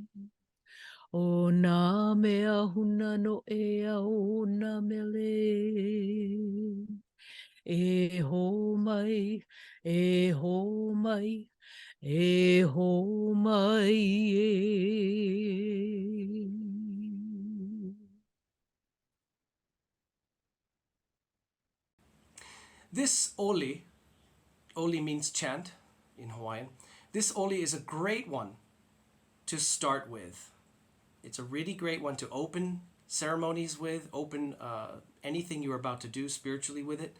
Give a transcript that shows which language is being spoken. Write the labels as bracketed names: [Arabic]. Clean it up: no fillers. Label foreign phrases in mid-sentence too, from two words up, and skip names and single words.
[Hawaiian] O nā mea huna no e au nā mele. Hō Mai, Hō Mai, Hō Mai e. [English] This oli means chant in Hawaiian. This oli is a great one to start with. It's a really great one to open ceremonies with, open anything you're about to do spiritually with it.